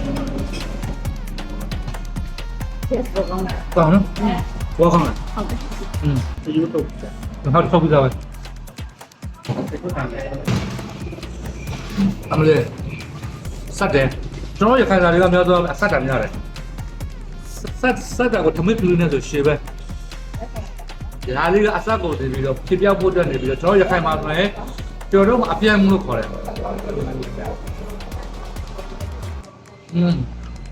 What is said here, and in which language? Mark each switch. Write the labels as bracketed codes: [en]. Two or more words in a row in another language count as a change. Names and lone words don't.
[zh] 干呢？我看看。好的。这有豆腐。还有豆腐在吗？ [my] အမလေးစက်တယ်ကျွန်တော်ရခိုင်သားတွေကများသောအစက်တာများတယ်စက်တာကိုထမင်းပြူနေဆိုရှေ့ပဲဒါလေးကအစက်ကိုတည်ပြီးတော့ဖြစ်ပြောက်ဖို့အတွက်နေပြီးတော့ကျွန်တော်ရခိုင်မှာဆိုရင်ကျွန်တော်တို့အပြည့်မှုလို့ခေါ်တယ်